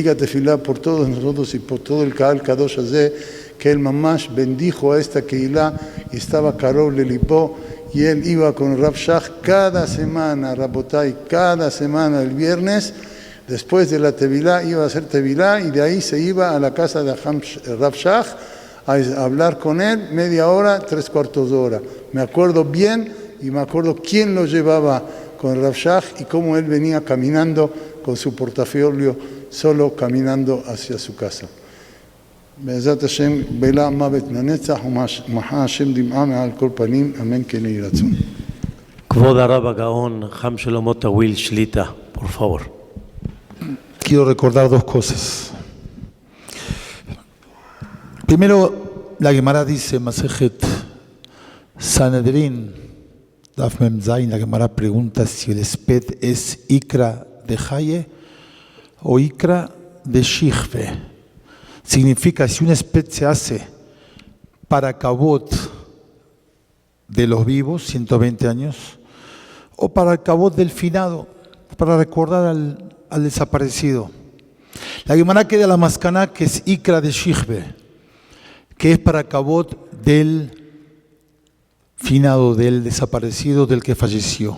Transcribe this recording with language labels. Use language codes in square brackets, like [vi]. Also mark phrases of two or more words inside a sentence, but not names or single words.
[es] diga tefilá por todos nosotros y por todo el [he] קהל קדוש הזה, [es] que él mamash bendijo a esta Keilah y estaba [he] קרוב לליפו, [es] y él iba con Rav Shach cada semana, Rabotai, cada semana el viernes, después de la tevilá iba a hacer tevilá y de ahí se iba a la casa de Rav Shach a hablar con él media hora, 3/4 de hora. Me acuerdo bien y me acuerdo quién lo llevaba con Rav Shach y cómo él venía caminando con su portafolio, solo caminando hacia su casa. [he] בעזרת השם, בלה מוות לנצח ומחה השם דמעה מעל כל פנים, אמן כן יהי רצון. כבוד הרב הגאון חם שלמה טוויל שליטה, [es] por favor. Quiero recordar dos cosas. Primero, la Gemara dice, Masejet Sanedrin, [he] דף מם זין, [es] la Gemara pregunta si el esped es [arc] יקרא דחיי [es] o [arc] יקרא דשכבי. [es] Significa, si un esped se hace para Kabot de los vivos, 120 años, o para el Kabot del finado, para recordar al desaparecido. La Gemara queda la Mascaná, que es [arc] יקרא דשכבי, [es] que es para Kabot del finado, del desaparecido, del que falleció.